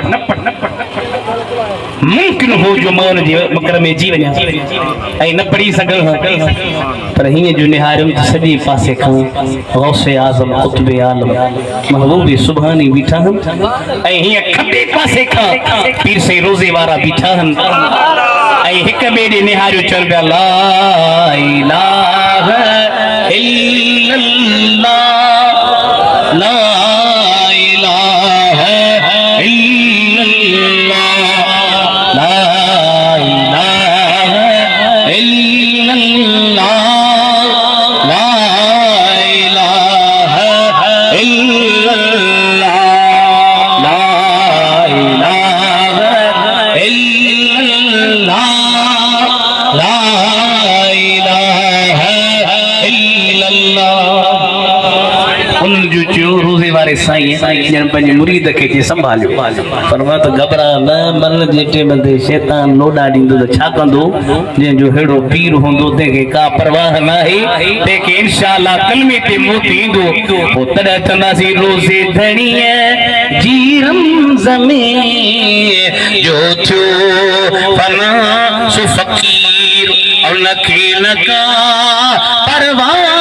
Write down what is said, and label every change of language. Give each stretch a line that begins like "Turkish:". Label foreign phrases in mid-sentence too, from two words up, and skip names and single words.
Sindhi: मुमकिन हो जो मां हुनजे मकर में जी वञा ऐं न पढ़ी सघां पर हीअं जो निहारियुमि त सॼे पासे खां गौसे आज़म कुतुबे आलम महबूबे सुभानी बीठा आहिनि ऐं हीअं खॿे पासे खां पीर साईं रोज़े वारा बीठा आहिनि ऐं हिक ॿिए ॾे निहारियो चवनि पिया
Arabic: لا إله إلا الله لا إله إلا الله لا إله إلا الله لا إله إلا الله لا إله إلا الله لا إله إلا الله
Sindhi: उन जो रोज़े वारे साईं ॼण पंहिंजे मुरीद खे संभालियो फरमायो त घबरा न मन जे टाइम ते शैतान लोॾा ॾींदो त छा कंदो जंहिंजो अहिड़ो पीर हूंदो तंहिंखे का परवाह न आहे तंहिंखे इंशाअल्लाह कलमे ते मौत ईंदो पोइ तॾहिं चवंदासीं रोज़े धणीअ जी रमज़मे जो थियो फना सु फ़कीर उनखे लगा परवाह